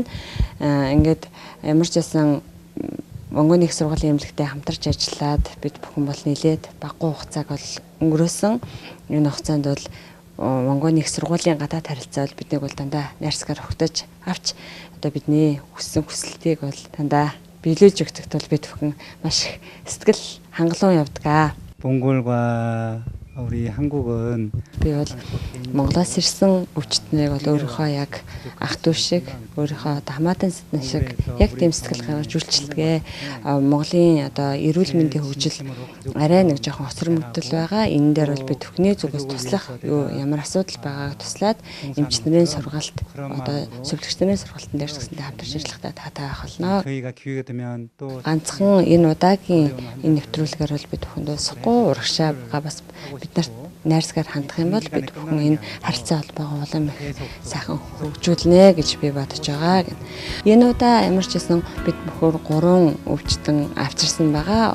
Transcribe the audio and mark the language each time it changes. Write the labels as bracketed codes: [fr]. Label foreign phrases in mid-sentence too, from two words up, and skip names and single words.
[mn] Ингээд ямар ч байсан Монгол их сургуулийн эмнэлэгтэй хамтарч ажиллаад бид бүхэн бол нэлээд багагүй хугацааг бол өнгөрөөсөн. Энэ хугацаанд бол Монгол их сургуулийн гадаад харилцаа бол биднийг бол дандаа найрсгаар өгтөж авч одоо бидний хүссэн хүсэлтийг бол дандаа биелүүлж өгдөгт бол бид бүхэн маш их сэтгэл хангалуун явдаг. [ko] 몽골과 우리 한국은 [mn] Би бол Монголоос ирсэн өвчтнийг бол өөрийнхөө яг ах トゥ шиг өөрийнхөө хамаатан сэтгэн шиг яг тийм сэтгэл гаргаж үйлчлэгээ. Монголын одоо эрүүл мэндийн хөгжил арай нэг жоохон хоцрогдол байгаа. Энэ дээр бол бид бүхний зүгээс туслах ямар асуудал байгааг туслаад эмчнэрийн сургалт одоо зөвлөгчдийн сургалтын дээр гэсэндээ хамтарч ажиллахдаа таатай байх болно. [ko] 저희가 기회가 되면 또 [mn] Ганцхан энэ удаагийн энэ нэвтрүүлгээр бол бид бүхэндээ суггүй урагшаа бас бид нарт найрсгаар хандах юм бол бид бүхэн энэ харилцаа холбоогоо улам их сайхан хөгжүүлнэ гэж би бодож байгаа. Энэ удаа ямар ч гэсэн бид бүхэн 3 өвчтөн авчирсан байгаа.